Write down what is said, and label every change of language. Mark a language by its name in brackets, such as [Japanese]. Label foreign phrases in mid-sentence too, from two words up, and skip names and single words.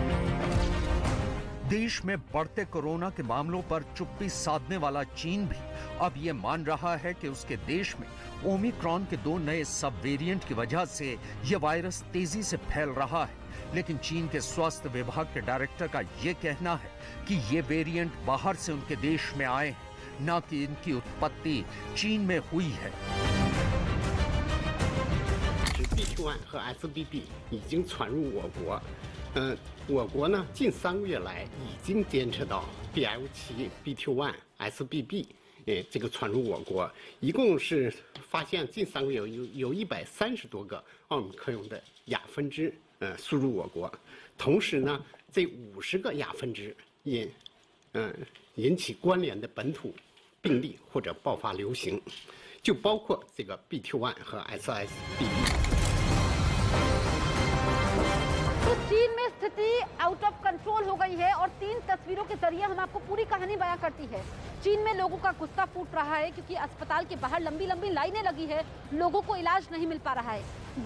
[Hindi] देश में बढ़ते कोरोना के मामलों पर चुप्पी साधने वाला चीन भी अब ये मान रहा है कि उसके देश में ओमिक्रॉन के 2 नए [English] sub variant [Hindi] की वजह से ये वायरस तेजी से फैल रहा है। लेकिन चीन के स्वास्थ्य विभाग के डायरेक्टर का ये कहना है कि ये वेरिएंट बाहर से उनके देश में आए हैं, न कि इनकी उत्पत्ति चीन में हुई है। [Chinese] BQ.1 和 SBB 已经传入我国，我国呢近3个月来已经监测到 BL7、BQ.1、SBB 这个传入我国，一共是发现近3个月有130多个奥密克戎的亚分支输入我国，同时呢这50个亚分支引起关联的本土病例或者爆发流行，就包括这个 BQ.1 和 SSBB。 [Hindi] तो चीन में स्थिति [English] out of control [Hindi] हो गई है और 3 तस्वीरों के जरिए हम आपको पूरी कहानी बयां करती है। चीन में लोगों का गुस्सा फूट रहा है क्योंकि अस्पताल के बाहर लंबी लंबी लाइनें लगी है, लोगों को इलाज नहीं मिल पा रहा है।